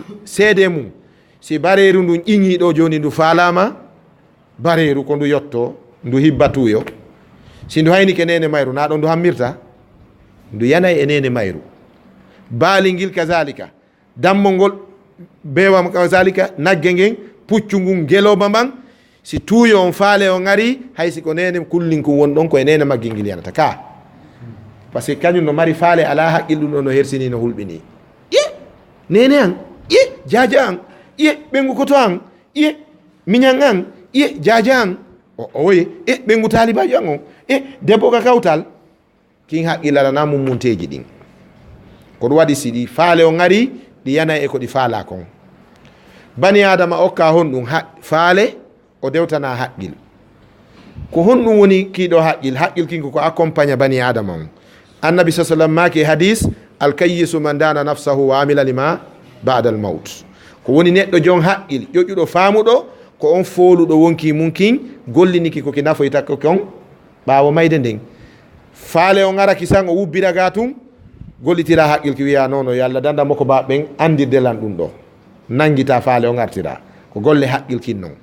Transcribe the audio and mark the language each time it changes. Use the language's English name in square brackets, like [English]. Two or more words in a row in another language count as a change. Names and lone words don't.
[Fula] Seede mum si bareru ndun ƴiŋi ɗo joni ndu faalama bareru ko ndu yotto ndu hibba tuyo si ndu hayni ke nene mayru na ɗon ndu hammirta ndu yanay e nene mayru. Baali ngil kazalika, dammol ngol bewam kazalika, nagge ngen puccu ngun geloba mban si tuyo on faale on ari haysi ko nene kullinku won ɗon ko e nene magge ngil yanata ka [French] par ce que [Fula] kañum no mari faale ala haqqil ɗum ɗo no hersini no hulɓini nene an jaja an ɓengu koto an miñan an jaja an oye ɓengu talibajo an on debbo ka kawtal kin haqqillalana mummunteji ɗin ko ɗum waɗi si ɗi faale on ari ɗi yanay e ko ɗi faala kon. Bani adama okka honɗum faale o dewtana haqqil ko honɗum woni kiiɗo haqqil kinko ko accompagne bani adama on. Annabi sa sallam maki hadis [Arabic] الكيس من دان نفسه وعمل لما بعد الموت [Fula] ko woni neɗɗo jon haqqil ƴoƴƴuɗo faamuɗo ko on fooluɗo wonki mum kin golliniki koki nafoyta ko kon ɓaawo mayde nden faale on ara kisan o wubbira ga tum gollitira haqqil ki wiya nono yo Allah dandamo ko baɓen andirde lan ɗum ɗo nangita faale o gartira ko golle haqqil kin noon.